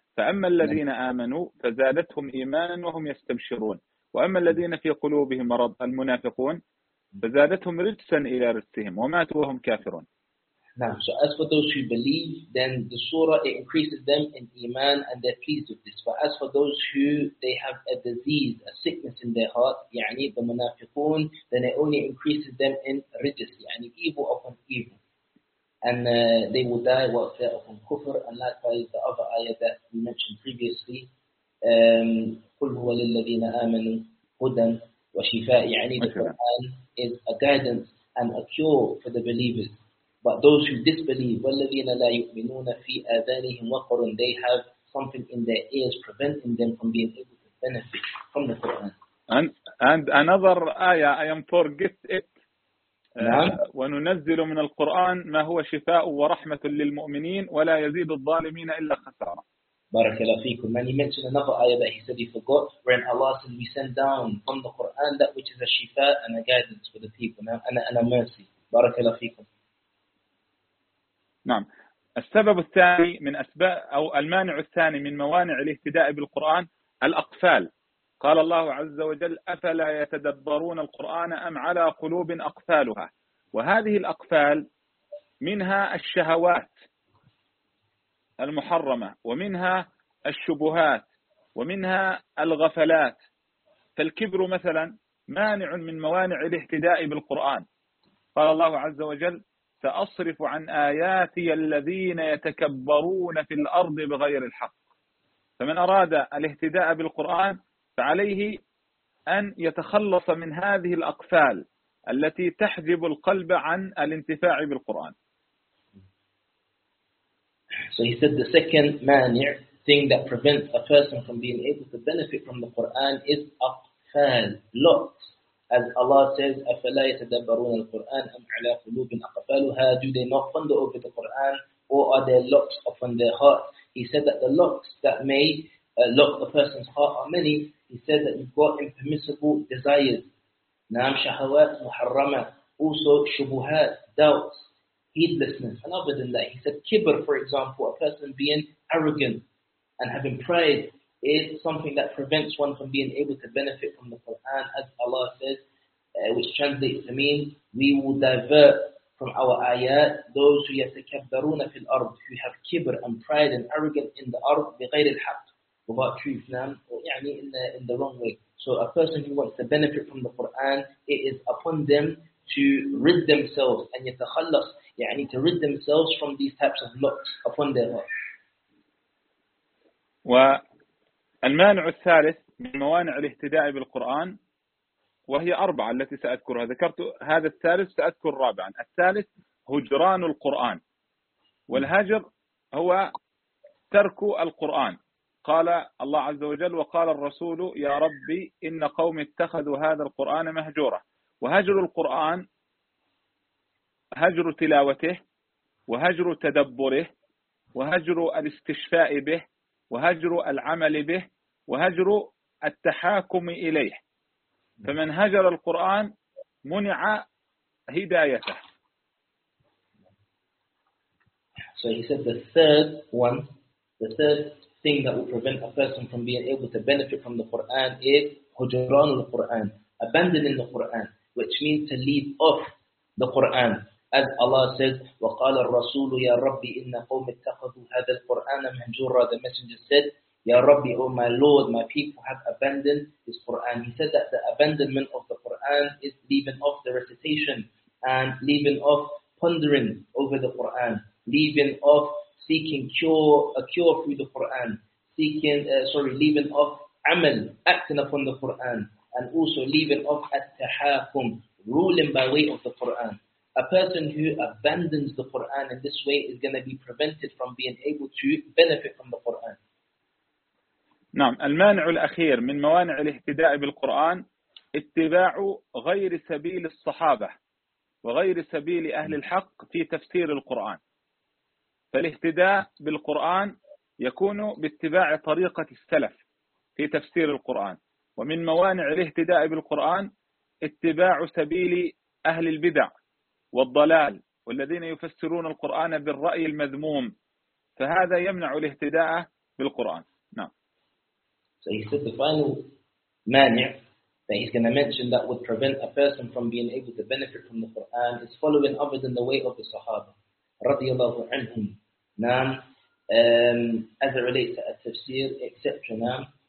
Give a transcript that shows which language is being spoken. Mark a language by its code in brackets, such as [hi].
[ar] فأما الذين آمنوا فزادتهم إيمانا وهم يستبشرون وأما الذين في قلوبهم مرض المنافقون فزادتهم رجسا إلى رجسهم وماتوا وهم كافرون. [en] Now, so as for those who believe, then the surah, it increases them in iman and they're pleased with this. But as for those who they have a disease, a sickness in their heart, يعني the منافقون, then it only increases them in rijas, يعني evil upon evil. And they will die while they're upon kufr. And likewise, the other ayah that we mentioned previously, [ar] قُلْ هُوَ لِلَّذِينَ آمَنُوا هُدًا وَشِفَاءٍ, [en] يعني the Quran is a guidance and a cure for the believers. But those who disbelieve, [ar] وَالَّذِينَ لَا يُؤْمِنُونَ فِي أَذَانِهِمْ وَقْرٌ, [en] they have something in their ears preventing them from being able to benefit from the Quran. And another ayah, I am forgetting it. [ar] وننزل من القرآن ما هو شفاء ورحمة للمؤمنين ولا يزيد الظالمين إلا خسارة. بارك الله فيكم. [en] And he mentioned another ayah that he said he forgot, when Allah said, we send down from the Quran that which is a شفاء and a guidance for the people and a mercy. [ar] بارك الله فيكم. نعم. السبب الثاني من أسباب أو المانع الثاني من موانع الاهتداء بالقرآن الأقفال. قال الله عز وجل أفلا يتدبرون القرآن أم على قلوب أقفالها. وهذه الأقفال منها الشهوات المحرمة ومنها الشبهات ومنها الغفلات. فالكبر مثلا مانع من موانع الاهتداء بالقرآن. قال الله عز وجل سأصرف عن آياتي الذين يتكبرون في الأرض بغير الحق. فمن أراد الاهتداء بالقرآن فعليه أن يتخلص من هذه الأقفال التي تحجب القلب عن الانتفاع بالقرآن. [en] So he said the second mani' thing that prevents a person from being able to benefit from the Quran is أقفال, locks. As Allah says, [ar] أفلا يتدبرون القرآن أم على قلوب أقفالها. [en] Do they not ponder over the Quran or are there locks upon their heart? He said that the locks that may lock a person's heart are many. He said that you've got impermissible desires. Naam, shahawat, muharrama. Also, shubuhat, doubts, heedlessness. And other than that, he said kibr, for example, a person being arrogant and having pride is something that prevents one from being able to benefit from the Quran, as Allah says, which translates to mean, we will divert from our ayat those who [ar] yatakabbaruna fil ard, [en] who have kibr and pride and arrogance in the ard, [ar] bighayr al-haq, [en] without truth, nam, يعني in the wrong way. So a person who wants to benefit from the Quran, it is upon them to rid themselves and يتخلص, يعني to rid themselves from these types of locks upon their heart. [ar] والمانع الثالث من موانع الاهتداء بالقرآن وهي أربعة التي سأذكرها. ذكرت هذا الثالث سأذكر رابعا. الثالث هجران القرآن. والهجر هو ترك القرآن. قال الله عز وجل وقال الرسول يا ربي إن قومي اتخذوا هذا القرآن مهجورا. وهجر القرآن هجر تلاوته وهجر تدبره وهجر الاستشفاء به وهجر العمل به وهجر التحاكم إليه. فمن هجر القرآن منع هدايته. [en] So he said the third one, the third thing that will prevent a person from being able to benefit from the Quran is hujran al-Quran, abandoning the Quran, which means to leave off the Quran. As Allah said, [ar] وَقَالَ الرَّسُولُ يَا رَبِّ إِنَّ قَوْمِ اتَّخَذُوا هَذَا الْقُرْآنَ مَهْجُورًا. [en] The messenger said, [ar] يَا رَبِّ, [en] oh my Lord, my people have abandoned this Quran. He said that the abandonment of the Quran is leaving off the recitation and leaving off pondering over the Quran, leaving off seeking a cure through the Quran, leaving off amal, acting upon the Quran, and also leaving off at-tahakum, ruling by way of the Quran. A person who abandons the Quran in this way is going to be prevented from being able to benefit from the Quran. [ar] نعم. المانع الأخير من موانع الاهتداء بالقرآن اتباع غير سبيل الصحابة وغير سبيل أهل الحق في تفسير القرآن. فالاهتداء بالقرآن يكون باتباع طريقة السلف في تفسير القرآن. ومن موانع الاهتداء بالقرآن اتباع سبيل أهل البدع والضلال والذين يفسرون القرآن بالرأي المذموم. فهذا يمنع الاهتداء بالقرآن. [en] So he said the final mani' that he's going to mention that would prevent a person from being able to benefit from the Qur'an is following other than the way of the Sahaba, radiyallahu anhum, as it relates to a tafsir, etc.